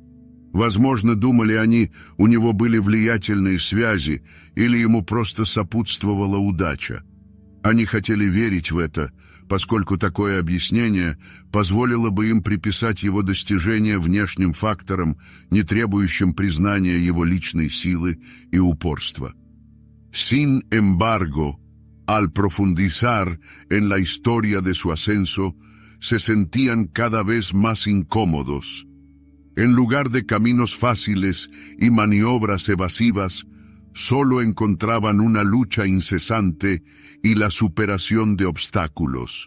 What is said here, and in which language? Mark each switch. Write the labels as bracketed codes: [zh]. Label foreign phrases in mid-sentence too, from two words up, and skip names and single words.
[ru] Возможно, думали они, у него были влиятельные связи или ему просто сопутствовала удача. Они хотели верить в это, поскольку такое объяснение позволило бы им приписать его достижения внешним факторам, не требующим признания его личной силы и упорства. [es] Sin embargo, al profundizar en la historia de su ascenso, se sentían cada vez más incómodos. En lugar de caminos fáciles y maniobras evasivas, solo encontraban una lucha incesante y la superación de obstáculos.